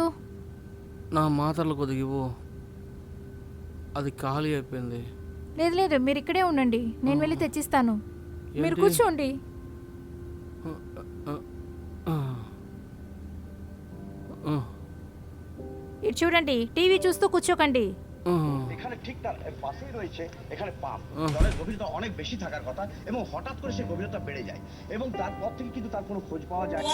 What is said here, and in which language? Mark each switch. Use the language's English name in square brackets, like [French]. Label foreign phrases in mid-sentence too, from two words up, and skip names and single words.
[Telugu] నా మాటలు కొద్దిగా ఇవ్వు, అది ఖాళీ అయిపోయింది. లేదు లేదు, మీరు ఇక్కడే ఉండండి, నేను వెళ్ళి తెచ్చిస్తాను. మీరు ఏంటి? కూర్చోండి. ఇటు చూడండి, టీవీ చూస్తూ కూర్చోకండి. [Bangla] এখানে ঠিক তার পাশেই রয়েছে এখানে পাম্প। জলের গভীরতা অনেক বেশি থাকার কথা এবং হঠাৎ করে সেই গভীরতা বেড়ে যায় এবং তারপর থেকে কিন্তু তার কোনো খোঁজ পাওয়া যায় না।